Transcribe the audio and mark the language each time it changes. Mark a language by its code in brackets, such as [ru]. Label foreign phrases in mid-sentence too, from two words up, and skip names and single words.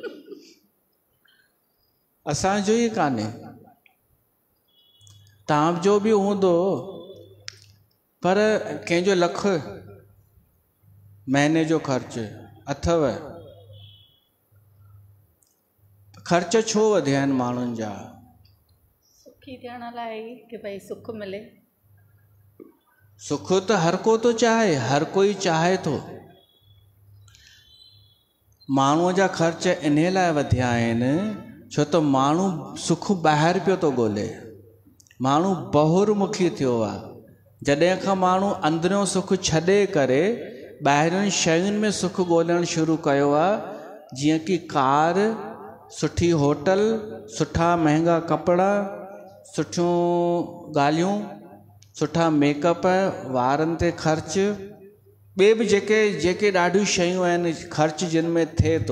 [sd] असांजो ई कान्हे, तव्हांजो बि हूंदो, पर कंहिंजो लख महीने जो ख़र्च अथव। ख़र्च छो वधिया आहिनि माण्हुनि जा? सुखी थियण लाइ कि भई सुख मिले। सुख त हर को थो चाहे, हर कोई चाहे थो। माण्हूअ जा ख़र्च इन लाइ वधिया आहिनि छो त माण्हू सुख ॿाहिरि पियो थो ॻोल्हे। माण्हू बहुरमुखी थियो आहे। जॾहिं खां माण्हू अंदरियों सुख छॾे करे ॿाहिरियुनि शयुनि में सुख ॻोल्हणु शुरू कयो आहे, जीअं कि कार, सुठी होटल, सुठा महांगा कपिड़ा, सुठियूं ॻाल्हियूं, सुठा मेकअप, वारनि ते ख़र्च, ॿिए बि जेके ॾाढियूं शयूं आहिनि ख़र्च जिन में थिए थो।